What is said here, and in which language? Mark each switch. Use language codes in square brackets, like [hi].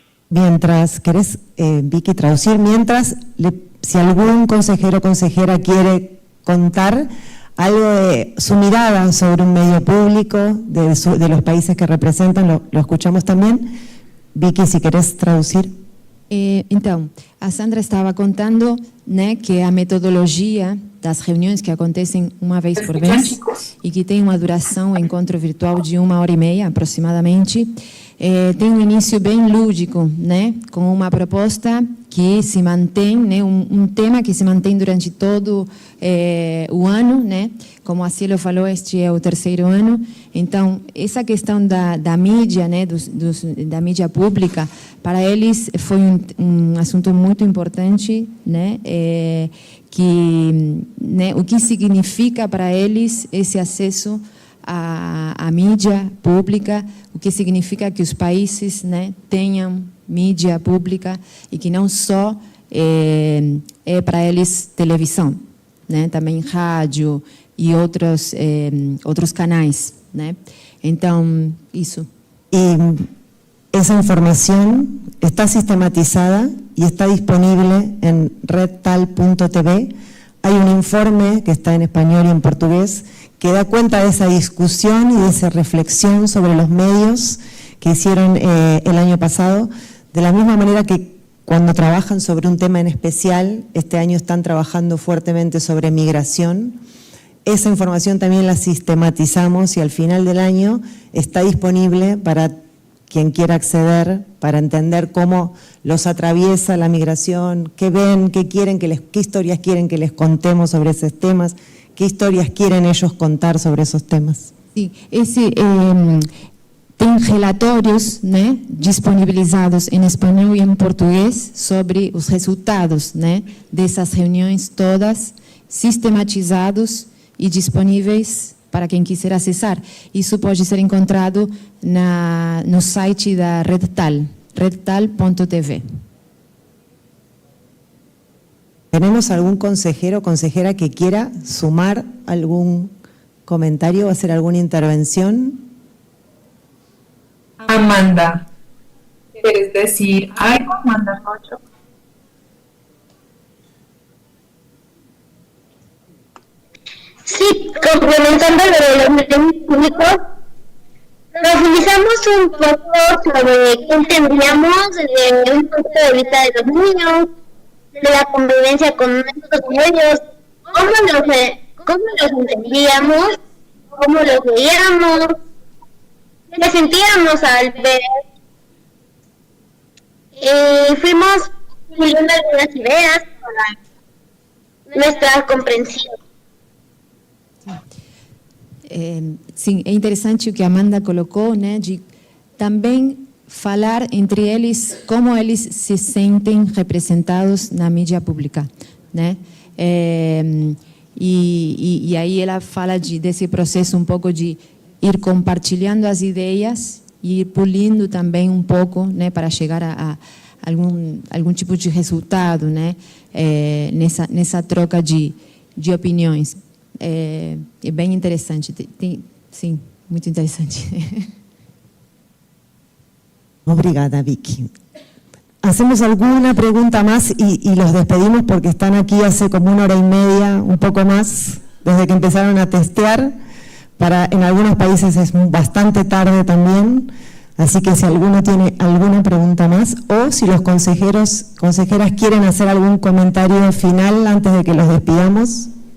[es] Mientras, ¿querés, Vicky, traducir? Mientras, si algún consejero o consejera quiere contar algo de su mirada sobre un medio público, de los países que representan, lo escuchamos también. Vicky, si querés traducir. [pt] Então, a Sandra estava contando, né, que a metodologia das reuniões que acontecem uma vez por mês e que tem uma duração, um encontro virtual de 1 hora e meia aproximadamente, tem um início bem lúdico, né, com uma proposta que se mantém, né, um tema que se mantém durante todo o ano, né, como a Cielo falou, este é o 3º ano. Então, essa questão da mídia, né, da mídia pública, para eles foi um assunto muito importante, né, né, o que significa para eles esse acesso à mídia pública, o que significa que os países, né, tenham mídia pública e que não só é para eles televisão, né, também rádio e outros canais, né? Então, isso. [es] Y esa información está sistematizada y está disponible en redtal.tv. Hay un informe que está en español y en portugués que da cuenta de esa discusión y de esa reflexión sobre los medios que hicieron el año pasado, de la misma manera que cuando trabajan sobre un tema en especial, este año están trabajando fuertemente sobre migración. Esa información también la sistematizamos y al final del año está disponible para quien quiera acceder, para entender cómo los atraviesa la migración, qué ven, qué historias quieren que les contemos sobre esos temas, qué historias quieren ellos contar sobre esos temas. [pt] Sí, tem relatórios, né, disponibilizados em espanhol e em português sobre os resultados, né, dessas reuniões todas, sistematizados e disponíveis para quem quiser acessar. Isso pode ser encontrado no site da Redtal, redtal.tv. [es] ¿Tenemos algún consejero o consejera que quiera sumar algún comentario o hacer alguna intervención? Amanda, ¿quieres decir algo, Amanda Rocho? Sí, complementando lo de los medios públicos, profundizamos un poco sobre qué entendíamos desde un punto de vista de los niños, de la convivencia con nosotros y ellos, cómo los entendíamos, cómo los veíamos, qué sentíamos al ver. Fuimos puliendo algunas ideas para nuestra comprensión. [pt] Sim, é interessante o que a Amanda colocou, né, de também falar entre eles como eles se sentem representados na mídia pública, né? E aí ela fala desse processo um pouco de ir compartilhando as ideias e ir pulindo também um pouco, né, para chegar a algum tipo de resultado, né, nessa troca de opiniões. É bem interessante, sim, muito interessante. Obrigada, Vicky. [es] Hacemos alguna pregunta más y los despedimos porque están aquí hace como 1 hora y media, un poco más, desde que empezaron a testear. En algunos países es bastante tarde también, así que si alguno tiene alguna pregunta más o si los consejeras quieren hacer algún comentario final antes de que los despidamos.